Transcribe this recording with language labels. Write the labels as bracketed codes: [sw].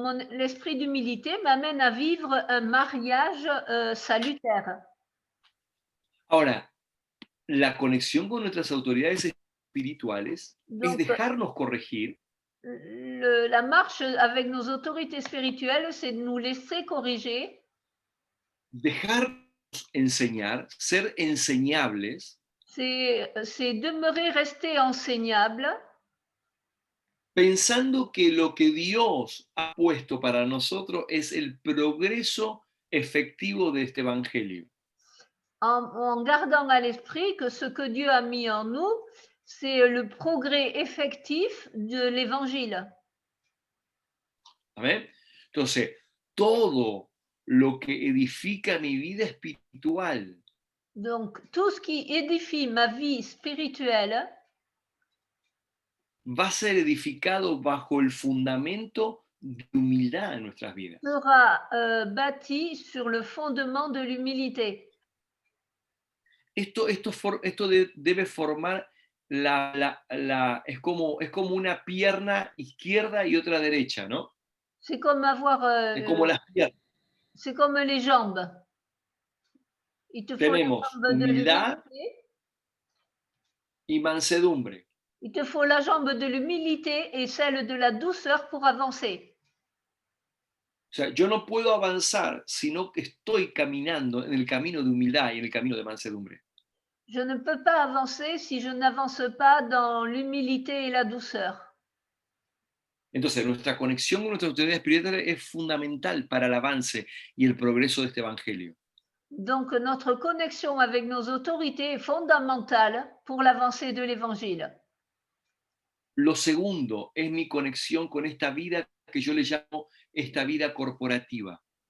[fr] l'esprit d'humilité m'amène à vivre un mariage salutaire. [es] Ahora, la conexión con nuestras autoridades espirituales es [fr] Donc, [es] dejarnos corregir, [fr] la marche avec nos autorités spirituelles, c'est de nous laisser corriger, [es] dejarnos enseñar, ser enseñables, [fr] c'est demeurer rester enseignable, [es] pensando que lo que Dios ha puesto para nosotros es el progreso efectivo de este evangelio. [fr] en gardant à l'esprit que ce que Dieu a mis en nous, c'est le progrès effectif de l'évangile. [es] ¿Amén? Entonces, todo lo que edifica mi vida espiritual [fr] Donc, tout ce qui édifie ma vie spirituelle [es] va a ser edificado bajo el fundamento de humildad en nuestras vidas. [fr] sera bâti sur le fondement de l'humilité. [es] Esto debe formar es como una pierna izquierda y otra derecha, ¿no? [fr] C'est comme avoir, [es] Es como las piernas. [fr] c'est comme les jambes. Il te faut la [es] Tenemos [fr] jambe de [es] humildad [fr] l'humilité. [es] y mansedumbre. [fr] Il te faut la jambe de l'humilité et celle de la douceur pour avancer. [es] O sea, yo no puedo avanzar si no estoy caminando en el camino de humildad y en el camino de mansedumbre. [fr] Je ne peux pas avancer si je n'avance pas dans l'humilité et la douceur. [es] Entonces, nuestra conexión con nuestra autoridad espiritual es fundamental para el avance y el progreso de este evangelio. [fr] Donc, notre connexion avec nos autorités est fondamentale pour l'avancée de l'Évangile. [es] Lo segundo es mi conexión con esta vida que yo le llamo esta vida corporativa.